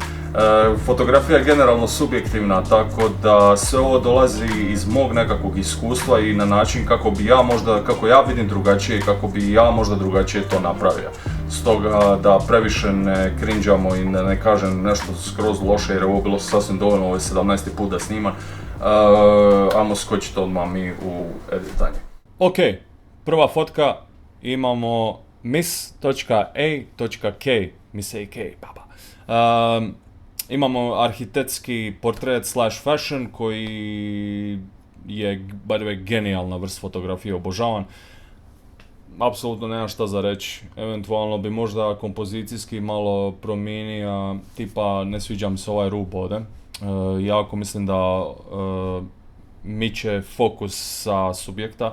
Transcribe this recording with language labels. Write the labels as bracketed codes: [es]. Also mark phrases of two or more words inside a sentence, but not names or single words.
[hr] Fotografija je generalno subjektivna, tako da sve ovo dolazi iz mog nekakvog iskustva i na način kako ja vidim drugačije i kako bi ja možda drugačije to napravio. Stoga da previše ne cringeamo i ne kažem nešto skroz loše jer ovo bilo sasvim dovoljno, ovo je 17. put da snimam. Ajmo skočiti odmah mi u editanje. Ok, prva fotka. Imamo miss.a.k, Miss A.K, baba. Imamo arhitetski portret / fashion koji je, [en] by the way, [hr] genijalna vrst fotografije, obožavan. Apsolutno nemam šta za reći, eventualno bi možda kompozicijski malo promijenio, tipa ne sviđa mi se ovaj rub ovdje. Jako mislim da miče fokus sa subjekta.